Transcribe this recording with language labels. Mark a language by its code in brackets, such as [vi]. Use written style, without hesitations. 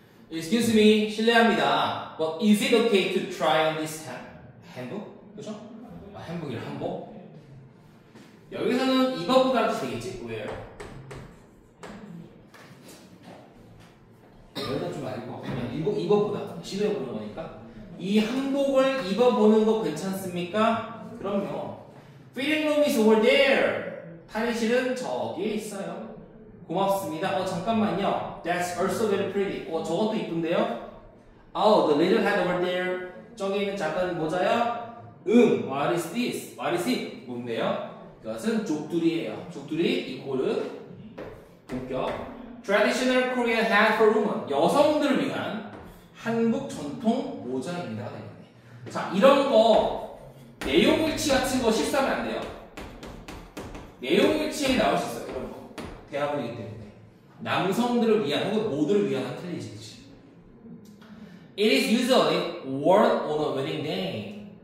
[en] Excuse me, [ko] 실례합니다. [en] But is it okay to try on this handbook? [ko] 그죠? handbook이라 한복. 여기서는 입어보다도 되겠지? [en] Where? [ko] 여기다 좀 알고 그냥 입어보다 시도해보는 거니까 이 한복을 입어보는 거 괜찮습니까? 그럼요. [en] Fitting room is over there. [ko] 탈의실은 저기에 있어요. 고맙습니다. 잠깐만요. [en] That's also very pretty. [ko] 저것도 이쁜데요? [en] Oh, the little hat over there. [ko] 저기 있는 작은 모자요? [en] What is this? What is it? [ko] 뭔데요? 그것은 족두리예요. [en] 족두리 이코르 본격 Traditional Korean hat for women. [ko] 여성들을 위한 한국 전통 모자입니다. 자, 이런 거 내용일치 같은 거 실수하면 안 돼요. 내용일치에 나올 수 있어요. 이런 거. 대화문이기 때문에. 남성들을 위한 혹은 모두를 위한 한 틀리지. [en] It is usually worn on a wedding day.